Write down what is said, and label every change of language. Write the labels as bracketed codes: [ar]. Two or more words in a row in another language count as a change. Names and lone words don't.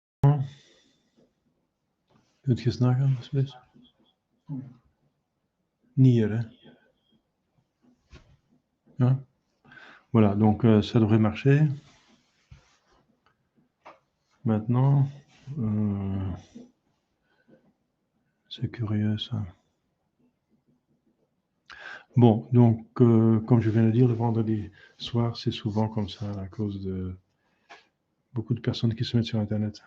[fr] reprends. [nl] Kunt je eens nagaan, alsjeblieft? Niet hier, hè? Ja. [fr] Voilà, donc ça devrait marcher. Maintenant, c'est curieux ça. Bon, donc comme je viens de dire, le vendredi soir, c'est souvent comme ça à cause de beaucoup de personnes qui se mettent sur Internet.